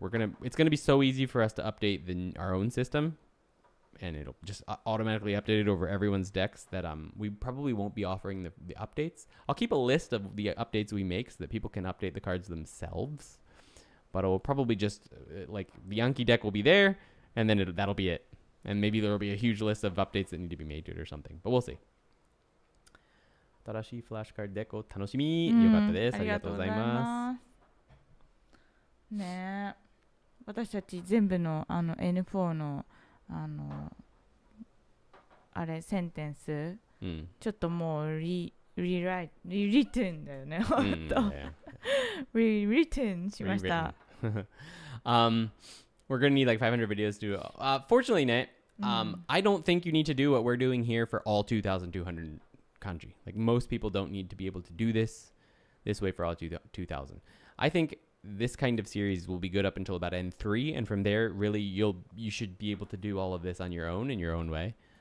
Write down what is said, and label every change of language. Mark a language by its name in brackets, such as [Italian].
[English] It's going to be so easy for us to update our own system, and it'll just automatically update it over everyone's decks that we probably won't be offering the updates. I'll keep a list of the updates we make so that people can update the cards themselves, but it will probably just like the Anki deck will be there, and then that'll be it. And maybe there will be a huge list of updates that need to be made to it or something, but we'll see. [Japanese] 新しいフラッシュカードデックを楽しみ。よかったです。ありがとうございます。ねえ、私たち全部のN4 のセンテンス、ちょっともうリトゥンだよね、ほんと。リトゥンしました。 [English] We're gonna need like 500 videos to fortunately, Nate, I don't think you need to do what we're doing here for all 2,200 kanji. Like, most people don't need to be able to do this way for all 2,000. I think this kind of series will be good up until about N3, and from there, really, you should be able to do all of this on your own in your own way.